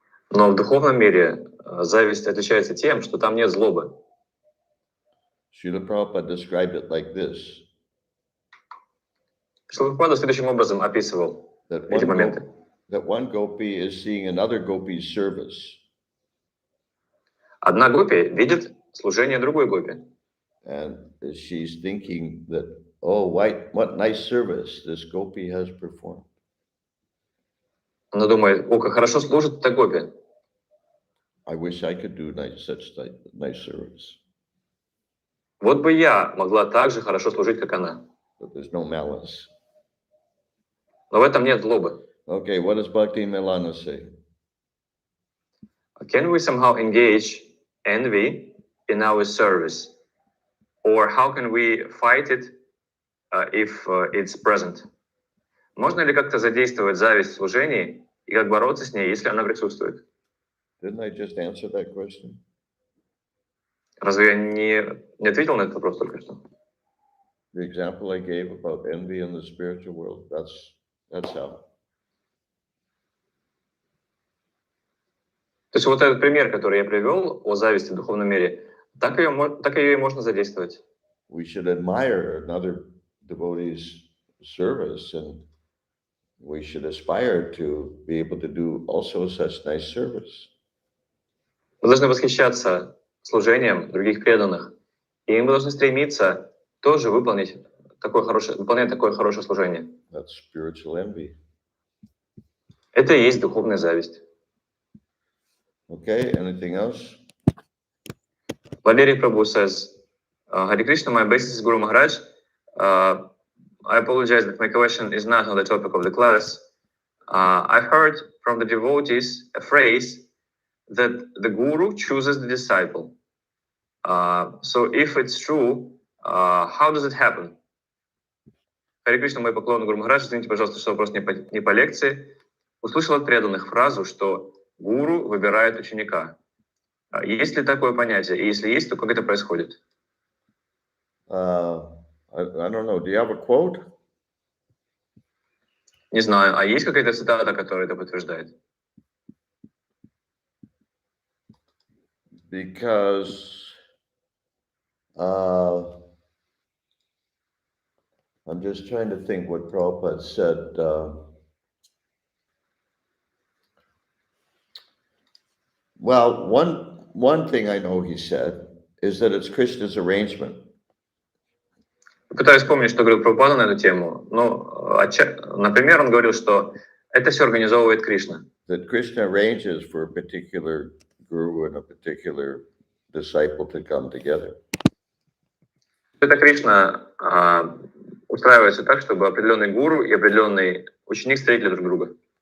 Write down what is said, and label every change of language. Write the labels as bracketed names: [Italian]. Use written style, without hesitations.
[Russian] Но в духовном мире зависть отличается тем, что там нет злобы. [English] Srila Prabhupada described it like this. [Russian] Шрила Прабхупада следующим образом описывал эти моменты. [English] That one gopi is seeing another gopi's service. [Russian] Одна гопи видит служение другой гопи. [English] And she's thinking that, oh, what nice service this gopi has performed. [Russian] Она думает, о, как хорошо служит эта гопи. [English] I wish I could do such nice service. [Russian] Вот бы я могла так же хорошо служить, как она. [English] But there's no malice. [Russian] Но в этом нет злобы. [English] Okay, what does Bhakti Milana say? Can we somehow engage envy in our service? Or how can we fight it if it's present? [Russian] Можно ли как-то задействовать зависть в служении и как бороться с ней, если она присутствует? [English] Didn't I just answer that question? [Russian] Разве я не ответил на этот вопрос только что? [English] The example I gave about envy in the spiritual world, that's how. [Russian] То есть вот этот пример, который я привел о зависти в духовном мире, так ее и можно задействовать. [English] We should admire another devotee's service, and we should aspire to be able to do also such nice service. [Russian] Мы должны восхищаться служением других преданных, и мы должны стремиться тоже выполнять такое хорошее служение. [English] That's spiritual envy. [Russian] Это и есть духовная зависть. [English] Okay, anything else? Валерий Прабhu says, Hare Krishna, my obeisance Guru Maharaj. I apologize that my question is not on the topic of the class. I heard from the devotees a phrase that the Guru chooses the disciple. So if it's true, how does it happen? [Russian] Харе Кришна, мой поклон, Гуру Махарадж. Извините, пожалуйста, что вопрос не по лекции. Услышал от преданных фразу, что гуру выбирает ученика. Есть ли такое понятие? И если есть, то как это происходит? [English] I don't know. Do you have a quote? [Russian] Не знаю. А есть какая-то цитата, которая это подтверждает? [English] Because I'm just trying to think what Prabhupada said. Well, one thing I know he said is that it's Krishna's arrangement. [Russian] Пытаюсь вспомнить, что говорил Прабхупада на эту тему. Ну, например, он говорил, что это все организовывает Кришна. [English] That Krishna arranges for a particular guru and a particular disciple to come together. [Russian] Это Кришна устраивается так, чтобы определенный гуру и определенный ученик встретили друг друга.